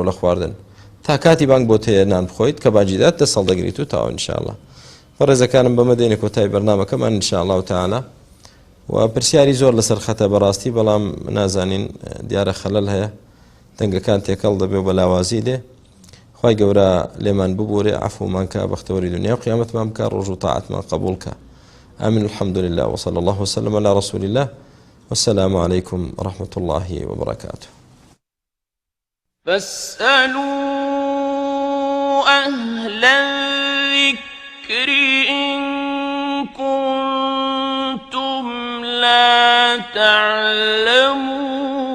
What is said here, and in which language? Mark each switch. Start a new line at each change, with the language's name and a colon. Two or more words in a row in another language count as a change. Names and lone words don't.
Central Kurdish: لە خواردن تا کاتی بانگ بۆ تەیە نان بخۆیت کە باجیدات دەست هەڵدەگریت و تاوە
Arabic: ئینشاءالله
Central Kurdish: بەڕێزەکانم بەمە دێنێ کۆتایی بەرنامەکەمان
Arabic: ئینشاءالله تعالی
Central Kurdish: و پرسیاری زۆر لەسەر خەتە بەڕاستی بەڵام نازانین دیارە خەلەل هەیە دەنگەکان تێکەڵ دەبێ و بەلاوازی دێ خوای گەورە لێمان ببورێ عەفومان کە بەختەوەری دنیا و قیامەتمان بکە ڕۆژ و تاعەتمان قبول کە
Arabic: آمين الحمد لله وصلى الله وسلم على رسول الله والسلام عليكم ورحمة الله وبركاته فاسألوا أهل الذكر إن كنتم لا تعلمون